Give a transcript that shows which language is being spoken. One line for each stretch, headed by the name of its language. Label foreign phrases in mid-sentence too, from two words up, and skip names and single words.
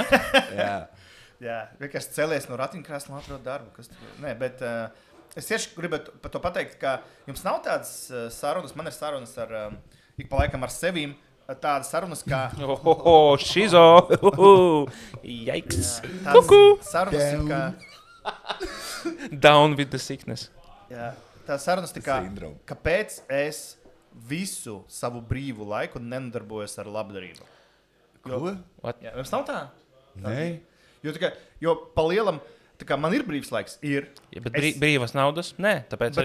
Latvian: Jā, vienkārši celies no ratiņkrēsla un atrod darbu. Kas tur... Nē, bet es tieši gribu par to pateikt, ka jums nav tādas sarunas, man ir sarunas ar, ik pa laikam ar sevīm, tādas sarunas, kā... Šizo! Jaiks! Kuku! Sarunas ir, kā...
English: Down with the sickness.
Latvian: Jā, tās sarunas ir, kā, Sindrome. kāpēc es visu savu brīvu laiku nenodarbojos ar labdarību. Ko? Jā, jums nav tā? Nē. Jo pa lielam, tā kā man ir brīvs laiks, ir... Ja, bet brīvas naudas? Nē, tāpēc